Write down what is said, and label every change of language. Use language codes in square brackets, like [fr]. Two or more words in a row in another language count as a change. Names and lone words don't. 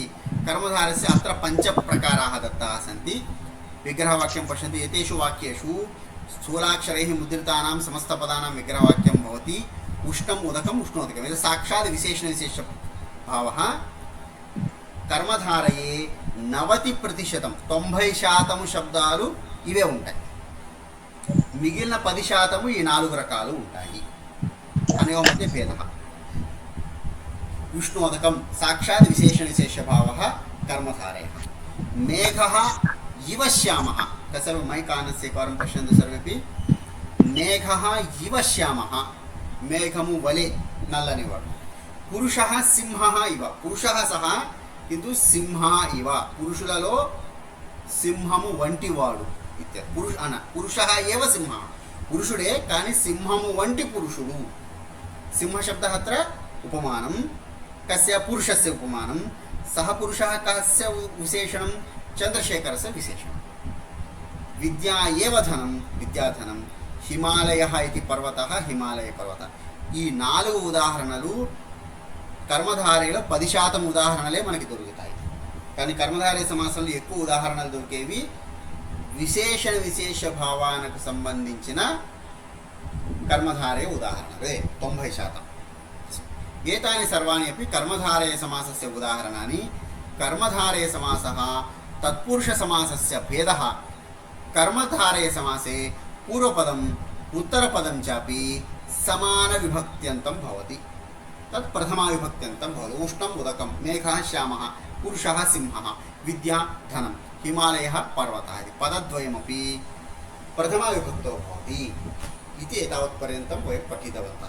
[sa] कर्मधारस्य अत्र 5 प्रकाराः दत्ताः सन्ति। विग्रहवाक्यं पश्यन्तु। एतेषु वाक्येषु स्थूलाक्षरैः मुद्रितानां समस्तपदानां विग्रहवाक्यं भवति। उष्णम्, उदकम्, उष्णोदकम्, एतत् साक्षात् विशेषणविशेषभावः। [te] कर्मधारये 90% 90% శబ్దాలు ఇవే ఉంటాయి, మిగిలిన 10% ఈ 4 రకాలు ఉంటాయి [sa] అనయో మధ్య భేదः। ఉష్ణోదకం సాక్షాత్ విశేషణవిశేషభావः कर्मधारयः। मेघः इव श्यामः, तत्सर्वं मैकानस्य एकवारं पश्यन्तु सर्वेपि। मेघः इव श्यामः, [te] మేఘము వలె నల్లనివాడు। [sa] पुरुषः सिंहः इव, पुरुषः सः किन्तु सिंह इव, [te] పురుషులలో సింహము వంటి వాడు [sa] ఇత్యర్థ। పురుషः एव सिंहः, [te] పురుషుడే కానీ సింహము వంటి పురుషుడు। [sa] सिंहशब्दः अत्र उपमानं, कस्य? पुरुषस्य उपमानं। सः पुरुषः कस्य विशेषणं? चन्द्रशेखरस्य विशेषणं विद्या एव धनं विद्याधनं हिमालयः इति पर्वतः हिमालयपर्वतः [te] ఈ 4 ఉదాహరణలు కర్మధారయలో 10% ఉదాహరణలే మనకి దొరుకుతాయి. కానీ కర్మధారయ సమాసంలో ఎక్కువ ఉదాహరణలు దొరికేవి విశేషణ విశేష భావానికి సంబంధించిన కర్మధారయ ఉదాహరణలే 90%. [sa] ఏతాని సర్వాణి అపి కర్మధారయ సమాసస్య ఉదాహరణాని. కర్మధారయ సమాసः తత్పురుష సమాసస్య భేదः कर्मधारय समासे पूर्वपदम् उत्तरपदं चापि समान विभक्त्यन्तं भवति. तत् प्रथमा विभक्त्यन्तं भवति. उष्णम् उदकं, मेघः श्यामः, पुरुषः सिंहः, विद्या धनं, हिमालयः पर्वतः इति पदद्वयमपि प्रथमा विभक्तौ भवति इति एतावत्पर्यन्तं वयं पठितवन्तः.